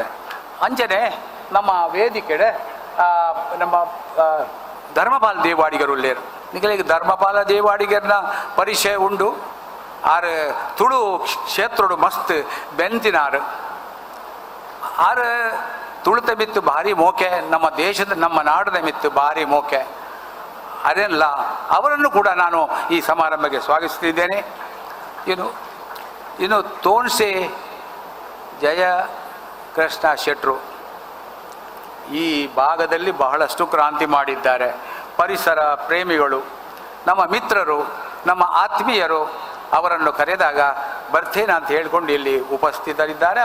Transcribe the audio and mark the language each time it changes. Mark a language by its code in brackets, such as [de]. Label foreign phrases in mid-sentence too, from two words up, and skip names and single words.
[tcy] ಅಂಚನೆ ನಮ್ಮ ವೇದಿಕೆಡೆ ನಮ್ಮ ಧರ್ಮಪಾಲ ದೇವಾಡಿಗರು ಉಳ್ಳೇರು. ನಿಮಗೆ ಧರ್ಮಪಾಲ ದೇವಾಡಿಗರನ್ನ ಪರಿಚಯ ಉಂಡು. ಆರು ತುಳು ಕ್ಷೇತ್ರಡು ಮಸ್ತ್ ಬೆಂತಿನಾರು. ಆರು ತುಳುತ ಮಿತ್ತು ಭಾರಿ ಮೋಕೆ, ನಮ್ಮ ದೇಶದ ನಮ್ಮ ನಾಡಿನ ಮಿತ್ತು ಭಾರಿ ಮೋಕೆ. [kn] ಅದೆಲ್ಲ ಅವರನ್ನು ಕೂಡ ನಾನು ಈ ಸಮಾರಂಭಕ್ಕೆ ಸ್ವಾಗತಿಸ್ತಿದ್ದೇನೆ. ಇನ್ನು ತೋನ್ಸೆ ಜಯ ಕೃಷ್ಣ ಶೆಟ್ರು ಈ ಭಾಗದಲ್ಲಿ ಬಹಳಷ್ಟು ಕ್ರಾಂತಿ ಮಾಡಿದ್ದಾರೆ. ಪರಿಸರ ಪ್ರೇಮಿಗಳು, ನಮ್ಮ ಮಿತ್ರರು, ನಮ್ಮ ಆತ್ಮೀಯರು ಅವರನ್ನು ಕರೆದಾಗ ಬರ್ತೇನೆ ಅಂತ ಹೇಳಿಕೊಂಡು ಇಲ್ಲಿ ಉಪಸ್ಥಿತರಿದ್ದಾರೆ.